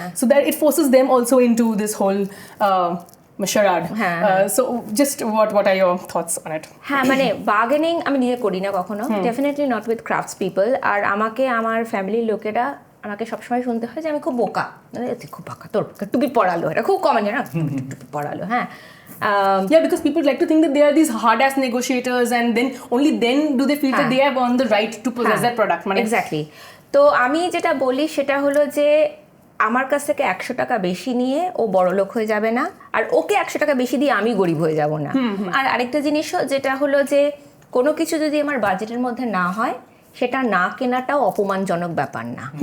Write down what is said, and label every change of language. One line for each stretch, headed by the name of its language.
English: So that it forces them also into this whole charade. So just what are your thoughts on it?
Bangla: হ্যাঁ, মানে bargaining আমি নিজে করি না কখনো,
English: Definitely not with crafts people.
Bangla: আর আমাকে আমার ফ্যামিলির লোকেরা আমাকে সবসময় শুনতে হয় যে আমি খুব বোকা, তুই খুব বোকা, তোর টুপি পড়ালো, এটা খুব কমন না, টুপি পড়ালো। হ্যাঁ,
English: yeah, because people like to think that they are these hard ass negotiators, and then only then do they feel that they have earned the right to possess that product. Exactly.
Bangla: তো আমি যেটা বলি সেটা হলো যে আমার কাছ থেকে 100 টাকা বেশি নিয়ে ও বড়লোক হয়ে যাবে না, আর ওকে 100 টাকা বেশি দিয়ে আমি গরিব হয়ে যাব না। আর আরেকটা জিনিসও যেটা হলো যে কোনো কিছু যদি আমার বাজেটের মধ্যে না হয়, সেটা না কেনাটাও অপমানজনক ব্যাপার না।